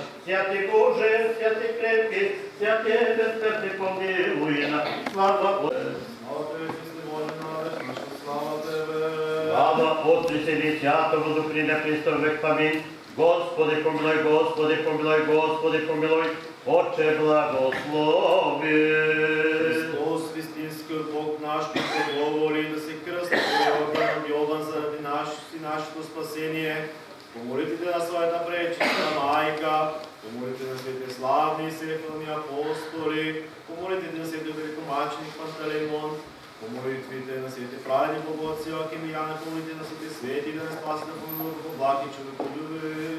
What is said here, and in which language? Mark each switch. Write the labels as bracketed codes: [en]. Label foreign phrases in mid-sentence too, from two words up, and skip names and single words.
[cu] Святый Боже, святый крепкий, святый безсмертный помилуй нас. Слава Богу. Слава Отцу и Сыну и Святому Духу, ныне и присно во век. Аминь. Господи помилуй, Господи помилуй, Господи помилуй, Отче благослови. [bg] Христос, истински Бог наш, който говори да се кръсти Йордан, Йован заради нашето спасение. Помолите на своята пречиста майка, помолите на свете славни и светлни апостоли, помолите на свете великомаченик Пантелеймон, помолитвите на свете праведни богоци Йоаким и Яна, помолите на свете свети да не спаси да помилува по благ и човеколюбие.